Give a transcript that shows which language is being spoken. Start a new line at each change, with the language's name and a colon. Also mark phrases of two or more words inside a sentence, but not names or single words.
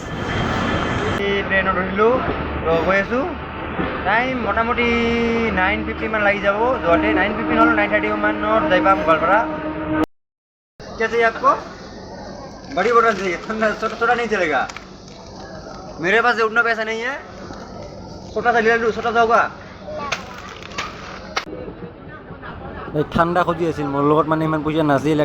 Assamese: ট্ৰেইনত উঠিলোঁ, তো গৈ আছোঁ। টাইম মোটামুটি 9:50 মান লাগি যাব যোৱাতে। 9:50 নহ'লে 9:30 मानत যাই পাম गोवालपाड़ा।
Hindi: क्या चाहिए आपको? बड़ी बोतल चाहिए, ठंडा छोटा नहीं चलेगा। मेरे पास उतना पैसा नहीं है, छोटा सा ले लूँ, छोटा सा होगा।
Assamese: ঠাণ্ডা খুজি আছিল, মোৰ লগত মানে ইমান পইচা নাছিল।